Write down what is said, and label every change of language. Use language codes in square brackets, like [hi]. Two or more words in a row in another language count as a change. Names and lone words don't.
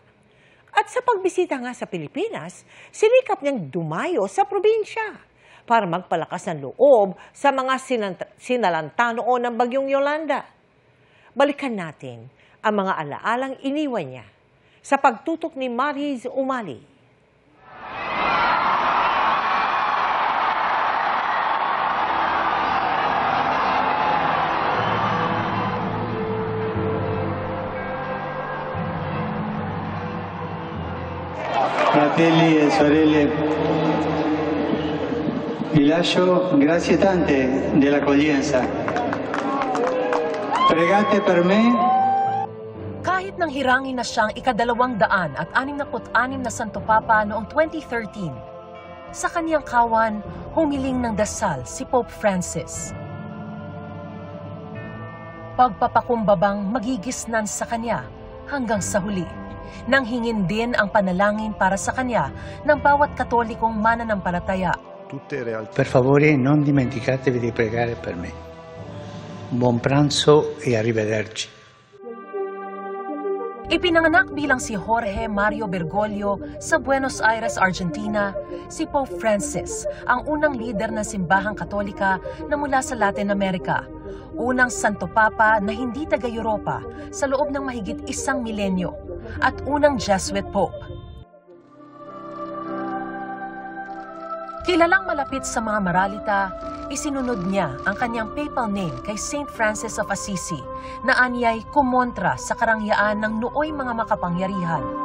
[tl] At sa pagbisita nga sa Pilipinas, sinikap niyang dumayo sa probinsya para magpalakas ng loob sa mga sinalanta noon ng Bagyong Yolanda. Balikan natin ang mga alaalang iniwan niya sa pagtutok ni Mariz Umali. [it] Fratelli e sorelle, vi lascio grazie tante dell'accoglienza. Pregate per me. [tl] Kahit nang hirangin na siyang ika-266 na Santo Papa noong 2013, sa kaniyang kawan, humiling ng dasal si Pope Francis. Pagpapakumbabang magigisnan sa kanya hanggang sa huli, nang hingin din ang panalangin para sa kanya ng bawat Katolikong mananampalataya. [it] Per favore, non dimenticatevi di pregare per me. Buon pranzo e arrivederci. [tl] Ipinanganak bilang si Jorge Mario Bergoglio sa Buenos Aires, Argentina, si Pope Francis, ang unang lider ng simbahang Katolika na mula sa Latin America, unang Santo Papa na hindi taga-Europa sa loob ng mahigit 1 milenyo, at unang [en] Jesuit Pope. [tl] Kilalang malapit sa mga maralita, isinunod niya ang kanyang [en] papal name [tl] kay Saint Francis of Assisi na anyay kumontra sa karangyaan ng nooy mga makapangyarihan.